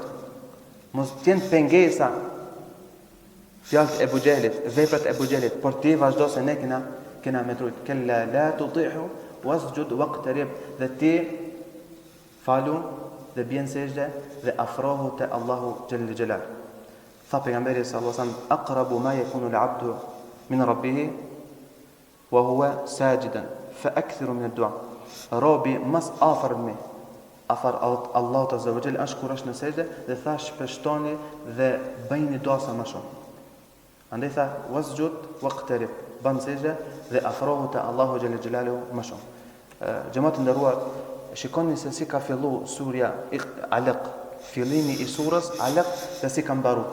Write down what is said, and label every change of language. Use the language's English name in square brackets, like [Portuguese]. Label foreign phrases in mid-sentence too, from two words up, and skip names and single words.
[Albanian] Mos t'jen pengesa fjalët e Abu Jahlit, veprat e Abu Jahlit, por ti vazhdo se ne kena me trujt. [Arabic] كلا لا تطعه واسجد واقترب. [Albanian] Dhe ti falu dhe bjen sejdë dhe afrohu te Allahu [Arabic] جل جلاله. [Albanian] Tha pejgamberi [Arabic] صلى الله عليه وسلم أقرب ما يكون العبد من ربه وهو ساجدا فأكثروا من الدعاء. [Albanian] Robi mas afër Allahut [Arabic] عز وجل [Albanian] është kur është në sejdë dhe tha shpeshtoni dhe bëjini dua sa më shumë. Andaj tha [Arabic] واسجد واقترب, [Albanian] ban sejdë dhe afrohu te Allahu [Arabic] جل جلاله [Albanian] më shumë. Xhamat e nderuar, shikoni se si ka fillu surja Alaq, fillimi i surës Alaq dhe si ka mbaru.